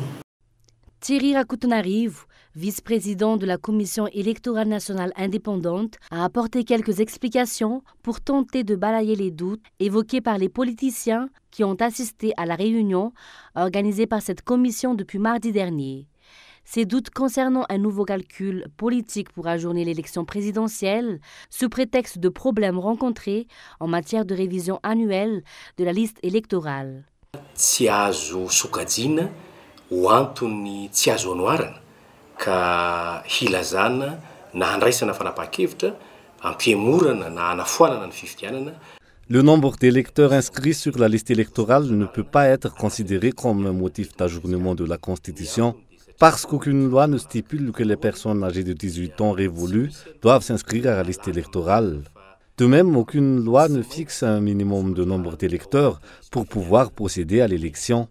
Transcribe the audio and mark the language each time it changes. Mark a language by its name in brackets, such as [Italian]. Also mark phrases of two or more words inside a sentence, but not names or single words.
[French] Thierry Rakoutonarive, vice-président de la Commission électorale nationale indépendante, a apporté quelques explications pour tenter de balayer les doutes évoqués par les politiciens qui ont assisté à la réunion organisée par cette commission depuis mardi dernier. Ces doutes concernant un nouveau calcul politique pour ajourner l'élection présidentielle sous prétexte de problèmes rencontrés en matière de révision annuelle de la liste électorale. [Malagasy] Tsy azo sokajina ho antony tsy azo anoarana ka hilazana na handraisana fanapahan-kevitra hampemorana na hanafoanana ny fifidianana. [French] Le nombre d'électeurs inscrits sur la liste électorale ne peut pas être considéré comme un motif d'ajournement de la Constitution parce qu'aucune loi ne stipule que les personnes âgées de 18 ans révolues doivent s'inscrire à la liste électorale. De même, aucune loi ne fixe un minimum de nombre d'électeurs pour pouvoir procéder à l'élection.